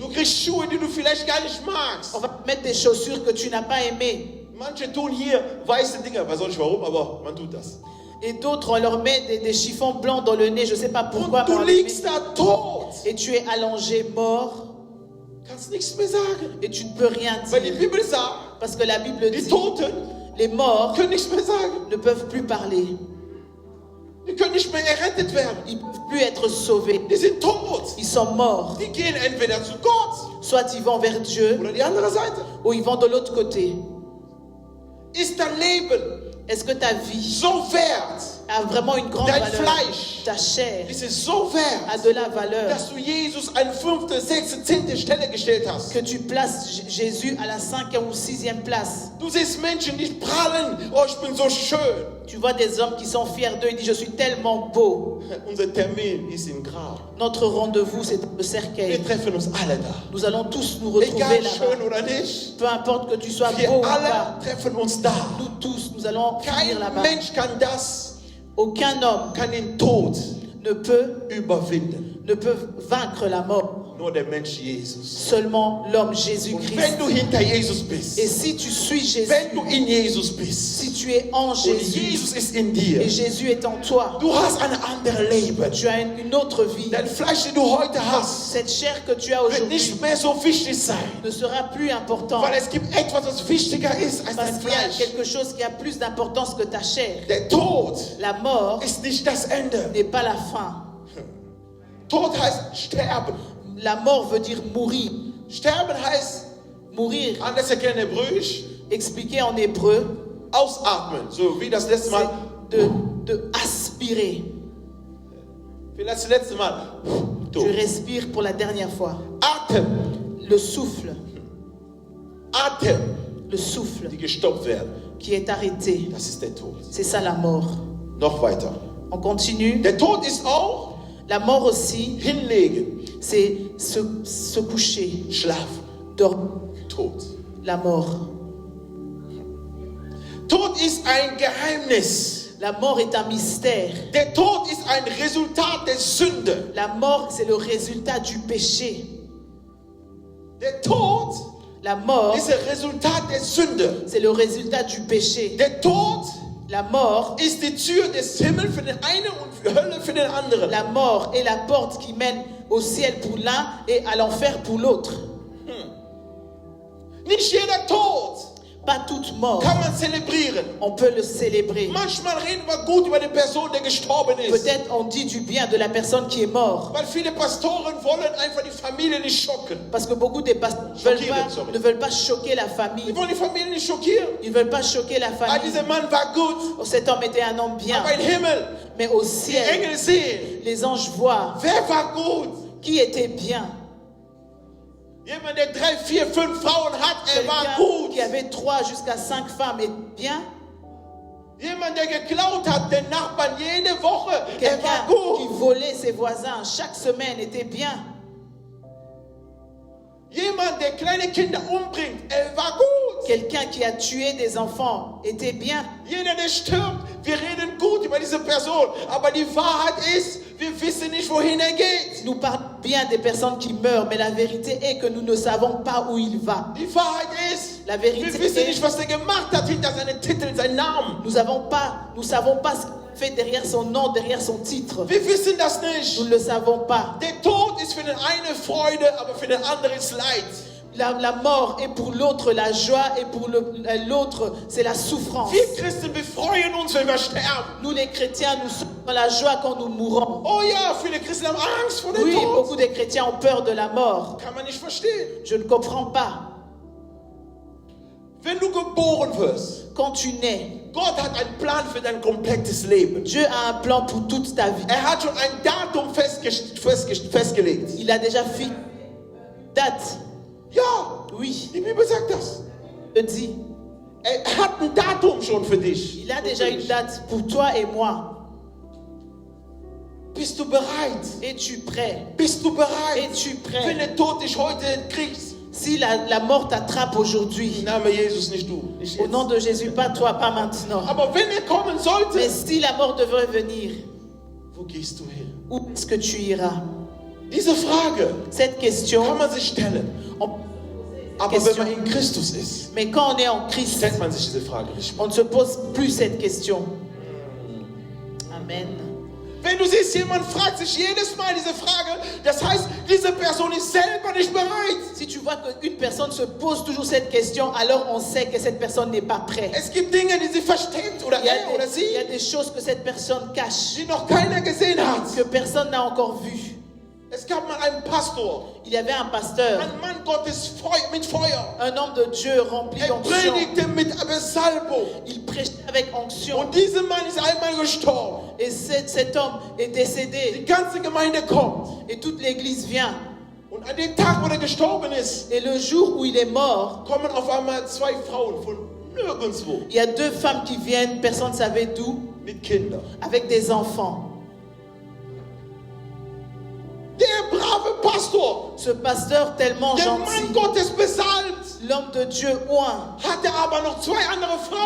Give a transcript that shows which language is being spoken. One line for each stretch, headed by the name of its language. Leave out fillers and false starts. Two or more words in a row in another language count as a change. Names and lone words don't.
German: Du kriegst Schuhe, die du vielleicht gar nicht magst.
French: On va te mettre des chaussures que tu n'as pas aimées.
German: Manche tun hier weiße Dinger, weiß auch nicht warum, aber man tut das.
French: Et d'autres, on leur met des chiffons blancs dans le nez. Je ne sais pas pourquoi.
German: Und
French: mais
German: du
French: on les
German: liegst
French: met.
German: da tot.
French: Et tu es allongé, mort.
German: Kannst nichts mehr sagen.
French: Et tu ne peux rien
German: Weil die
French: dire.
German: Bibel sagt,
French: Parce que la Bible
German: die
French: dit,
German: Toten
French: les morts
German: können nichts mehr sagen.
French: ne peuvent plus parler.
German: Die können nicht mehr errettet werden.
French: Ils ne peuvent plus être sauvés.
German: Die sind tot.
French: Ils sont morts.
German: Die gehen entweder zu Gott
French: Soit ils vont vers Dieu,
German: oder die andere Seite.
French: ou ils vont de l'autre côté.
German: Ist dein Leben
French: Est-ce que ta vie
German: so wert,
French: a vraiment une grande
German: dein
French: valeur?
German: Fleisch
French: Ta chair
German: ist es so
French: a
German: wert,
French: de la valeur
German: dass du Jesus an 5., 6., 10. Stelle gestellt hast?
French: que tu places Jésus à la 5e ou 6e place.
German: Du siehst Menschen, die prallen, oh, ich bin so schön.
French: Tu vois des hommes qui sont fiers d'eux et disent, je suis tellement beau.
German: Unser Termin ist im Grab.
French: Notre rendez-vous, c'est le
German: Wir
French: cercueil.
German: treffen uns alle da.
French: Nous allons tous nous retrouver
German: Egal
French: là-bas.
German: schön oder nicht,
French: Peu importe que tu sois
German: wir
French: beau ou
German: alle
French: pas,
German: treffen uns da.
French: nous tous, nous allons finir
German: Kein
French: là-bas.
German: Mensch kann das,
French: Aucun homme
German: kann den Tod
French: ne peut
German: überwinden.
French: vaincre la mort.
German: Nur der Mensch Jesus.
French: Seulement l'homme
German: Und
French: Jésus-Christ.
German: wenn du hinter Jesus
French: Et
German: bist,
French: si tu suis Jésus,
German: wenn du in Jesus bist
French: si tu es en
German: und
French: Jésus
German: Jesus ist in dir,
French: et Jésus est en toi,
German: du hast ein anderes Leben.
French: tu as une autre vie.
German: Dein Fleisch, das du heute hast,
French: Cette chair que tu as
German: wird
French: aujourd'hui
German: nicht mehr so wichtig sein.
French: ne sera plus importante
German: Weil es gibt etwas, was wichtiger ist als
French: parce
German: dein
French: qu'il y a
German: Fleisch.
French: quelque chose qui a plus d'importance que ta chair.
German: Der Tod
French: La mort
German: ist nicht das Ende.
French: n'est pas la fin.
German: Tod heißt sterben.
French: La mort veut dire mourir.
German: Sterben heißt,
French: Mourir,
German: anders erklären Hebräisch,
French: expliqué en hébreu,
German: ausatmen. So wie das letzte Mal.
French: c'est de aspirer.
German: Vielleicht das letzte Mal.
French: Je respire pour la dernière fois.
German: Atem.
French: Le souffle,
German: Atem,
French: le souffle
German: die gestoppt werden.
French: qui est arrêté,
German: Das ist der Tod.
French: c'est ça la mort.
German: Noch weiter.
French: On continue.
German: Der Tod ist auch
French: La mort aussi,
German: hinlegen,
French: c'est se coucher,
German: schlafen. Tod.
French: La mort.
German: Tod ist ein Geheimnis.
French: La mort est un mystère.
German: Der Tod ist ein Resultat der Sünde.
French: La mort, c'est le résultat du péché.
German: Der Tod
French: La mort,
German: ist ein Resultat der Sünde.
French: c'est le résultat du péché.
German: Der Tod
French: La mort,
German: ist die Tür des Himmels für den einen und für Hölle für den anderen.
French: la mort est la porte qui mène au ciel pour l'un et à l'enfer pour l'autre.
German: Nicht jeder Tod
French: Pas toute mort,
German: kann man zelebrieren.
French: on peut le célébrer.
German: Manchmal reden wir gut über die Person, die gestorben ist.
French: Peut-être on dit du bien de la personne qui est morte.
German: Weil viele Pastoren wollen einfach die Familie nicht schocken.
French: Parce que beaucoup de pasteurs ne veulent pas choquer la famille.
German: Die wollen die Familie nicht schockieren.
French: Ils ne veulent pas choquer la
German: Ah,
French: famille.
German: dieser Mann war gut.
French: Oh, cet homme était un homme bien.
German: Aber im Himmel,
French: Mais au
German: die
French: ciel,
German: Engel sehen,
French: les anges voient
German: wer war gut?
French: qui était bien.
German: Jemand, der 3, 4, 5 Frauen hat, war
French: Quelqu'un
German: gut.
French: qui avait 3 jusqu'à 5 femmes est bien.
German: Jemand, der geklaut hat, den Nachbarn jede Woche, war
French: Quelqu'un qui
German: gut.
French: volait ses voisins chaque semaine était bien.
German: Jemand, der kleine Kinder umbringt, war gut.
French: Quelqu'un qui a tué des enfants était bien.
German: Jeder, der stirbt, wir reden gut über diese Person. Aber die Wahrheit ist, wir wissen nicht, wohin geht.
French: Nous parlons bien des personnes qui meurent, mais la vérité est que nous ne savons pas où il va.
German: Die Wahrheit ist,
French: La
German: wir
French: vérité
German: wissen
French: est,
German: nicht, was er gemacht hat hinter seinen Titel, seinen Namen.
French: nous savons pas ce qu'il fait derrière son nom, derrière son titre.
German: Wir wissen das
French: Nous
German: nicht.
French: ne le savons pas.
German: Der Tod ist für den einen Freude, aber für den anderen ist Leid.
French: La mort est pour l'autre la joie et pour l'autre c'est la souffrance.
German: Wir Christen, wir freuen uns, wenn wir sterben.
French: Nous les chrétiens, nous sommes dans la joie quand nous mourons.
German: Oh ja, viele Christen haben Angst vor dem
French: Oui,
German: Tod.
French: beaucoup de chrétiens ont peur de la mort.
German: Kann man nicht verstehen.
French: Je ne comprends pas.
German: Wenn du geboren wirst,
French: Quand tu nais,
German: Gott hat einen Plan für dein komplettes Leben.
French: Dieu a un plan pour toute ta vie.
German: Er hat schon ein Datum festgelegt.
French: Il a déjà fixé date.
German: Ja,
French: Oui,
German: die Bibel sagt das.
French: je dis.
German: Er hat ein Datum schon für dich.
French: Il a déjà une date pour toi et moi.
German: Bist du bereit?
French: Es-tu prêt?
German: Bist du bereit?
French: Es-tu
German: Wenn
French: prêt?
German: der Tod dich heute kriegst.
French: Si la mort t'attrape aujourd'hui,
German: Im Namen Jesus, nicht du. Nicht
French: au
German: jetzt.
French: nom de Jésus, pas toi, pas maintenant.
German: Aber wenn er kommen sollte,
French: Mais si la mort devrait venir,
German: wo gehst du hin?
French: où est-ce que tu iras?
German: Diese Frage
French: Cette question,
German: kann man sich stellen.
French: on-
German: Aber wenn
French: Question.
German: man in Christus ist,
French: mais quand on est en Christ,
German: stellt man sich diese Frage nicht mehr.
French: on ne se pose plus cette question. Amen.
German: Wenn du siehst, jemand fragt sich jedes Mal diese Frage, das heißt, diese Person ist selber nicht bereit.
French: Si tu vois qu'une personne se pose toujours cette question, alors on sait que cette personne n'est pas prête.
German: Es gibt Dinge, die sie versteckt oder
French: Il y, a
German: er oder
French: des, il y a
German: sie,
French: des choses que cette personne cache,
German: die noch keiner gesehen hat.
French: que personne n'a encore vues.
German: Es gab mal einen Pastor,
French: Il y avait un pasteur,
German: ein Mann Gottes mit Feuer.
French: un homme de Dieu rempli
German: Er
French: d'onction.
German: predigte mit Salbung.
French: Il prêchait avec onction.
German: Und dieser Mann ist einmal gestorben.
French: Et cet homme est
German: Die
French: décédé.
German: ganze Gemeinde kommt.
French: Et toute l'église vient.
German: Und an dem Tag, wo er gestorben ist,
French: Et le jour où il est mort,
German: kommen auf einmal 2 Frauen von nirgendwo
French: il y a 2 femmes qui viennent, personne ne savait d'où,
German: mit Kindern.
French: avec des enfants.
German: Der brave Pastor,
French: Ce pasteur tellement
German: der Mann
French: gentil,
German: Gottes besalbt,
French: l'homme de Dieu oint,
German: hatte aber noch 2 andere
French: mais